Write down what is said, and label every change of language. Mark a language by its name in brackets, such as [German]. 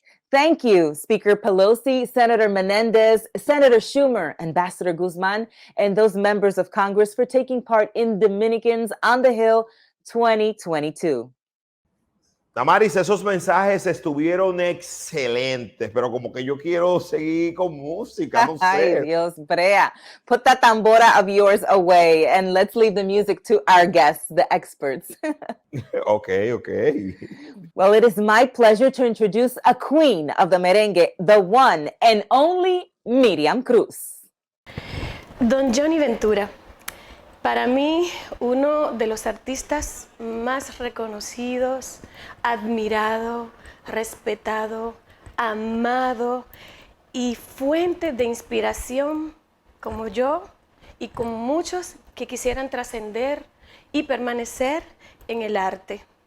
[English] Thank you, Speaker Pelosi, Senator Menendez, Senator Schumer, Ambassador Guzman, and those members of Congress for taking part in Dominicans on the Hill 2022. [Spanish] Damaris, esos mensajes estuvieron excelentes, pero como que yo quiero seguir con música, no sé. Ay, Dios, Brea. [English] Put that tambora of yours away and let's leave the music to our guests, the experts. Okay. Well, it is my pleasure to introduce a queen of the merengue, the one and only Miriam Cruz. [Spanish] Don Johnny Ventura. Para mí, uno de los artistas más reconocidos, admirado, respetado, amado y fuente de inspiración como yo y como muchos que quisieran trascender y permanecer en el arte.